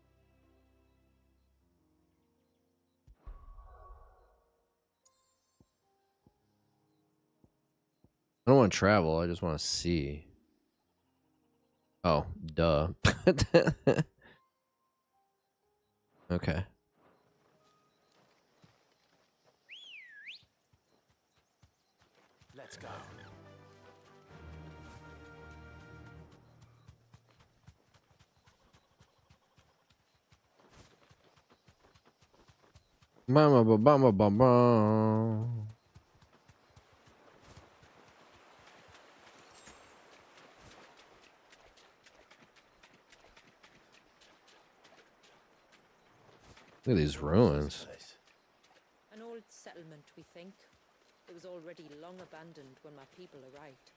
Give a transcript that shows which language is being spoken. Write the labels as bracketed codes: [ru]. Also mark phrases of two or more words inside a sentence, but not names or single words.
[en] I don't want to travel, I just want to see. Oh, duh. Okay. Let's go. Mama ba ba ba ba ba. Look at these ruins. An old settlement, we think. It was already long abandoned when my people arrived.